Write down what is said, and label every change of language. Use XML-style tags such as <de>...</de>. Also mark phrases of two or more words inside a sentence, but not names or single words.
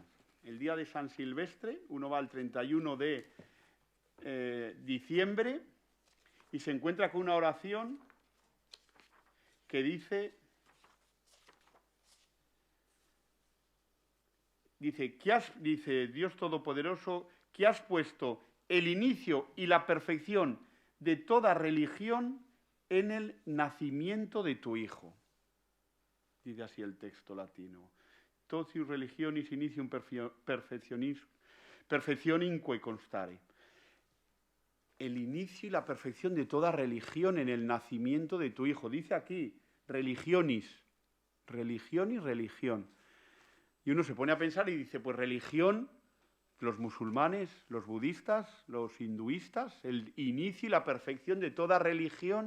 <es>El día de San Silvestre, uno va al 31 de diciembre y se encuentra con una oración que dice Dios Todopoderoso, que has puesto el inicio y la perfección de toda religión en el nacimiento de tu Hijo. Dice así el texto latino.</es> <la>Totius religionis initium perfectioninque constare.</la> <es>El inicio y la perfección de toda religión en el nacimiento de tu Hijo. Dice aquí, religionis, religión y religión. Y uno se pone a pensar y dice, pues religión, los musulmanes, los budistas, los hinduistas, el inicio y la perfección de toda religión.</es>